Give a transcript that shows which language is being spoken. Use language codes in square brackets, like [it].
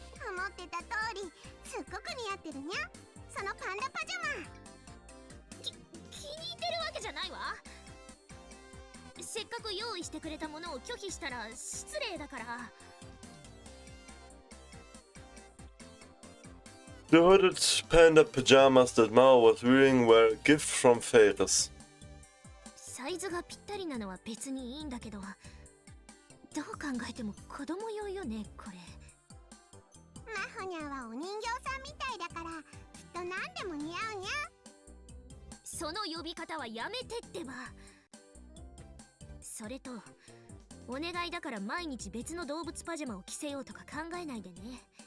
[ja] 思ってた通り、すっごく似合ってるにゃ。そのパンダパジャマ。気に入ってるわけじゃないわ。せっかく用意してくれたものを拒否したら失礼だから。 [en] The hooded panda pajamas that Mao was wearing were a gift from Ferris. [ja] サイズがぴったりなのは別にいいんだけど、どう考えても子供用よね、これ。マホニャンはお人形さんみたいだから、きっと何でも似合うにゃ。その呼び方はやめてってば。それと、お願いだから毎日別の動物パジャマを着せようとか考えないでね。